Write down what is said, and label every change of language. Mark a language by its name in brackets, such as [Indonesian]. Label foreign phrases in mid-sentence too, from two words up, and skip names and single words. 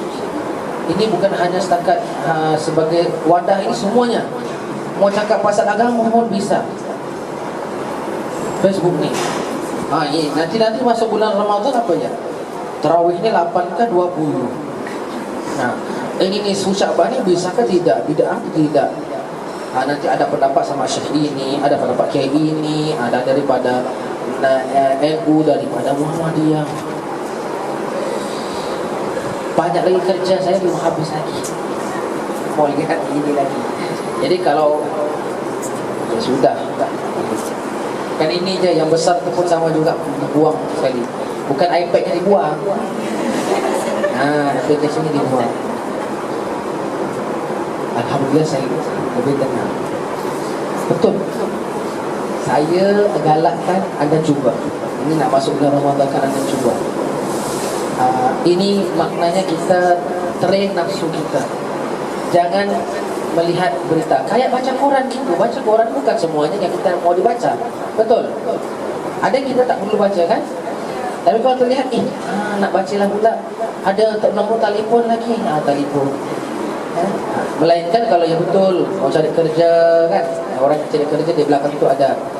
[Malay] Ini bukan hanya setakat sebagai wadah, ini semuanya. Mau cakap pasal agama pun bisa. Facebook ni. Nanti masuk bulan Ramadan apa ya? Tarawih ni 8 ke 20. Ini Syaban ni bisa ke tidak? Bid'ah ke tidak? Nanti ada pendapat sama Syekh ini, ada pendapat Kiai ini, ada daripada NU, daripada Muhammadiyah. Banyak lagi kerja saya belum habis lagi. Mau lihat ini lagi. Jadi kalau ya sudah, kan ini je yang besar tu pun sama juga dibuang sekali. Bukan iPad yang dibuang. Aplikasi ni dibuang. Alhamdulillah saya lebih tenang. Betul. Saya galakkan anda cuba. Ini nak masuk bulan Ramadan, kan anda cuba. Ini maknanya kita train nafsu kita. [Indonesian] Jangan melihat berita kayak baca koran gitu. Baca koran bukan semuanya yang kita mau dibaca. [Malay] Betul. Ada yang kita tak perlu baca kan. Tapi kalau terlihat nak baca lah pula, ada nombor telefon lagi, telefon. Melainkan kalau yang betul mau cari kerja kan, orang cari kerja di belakang itu ada.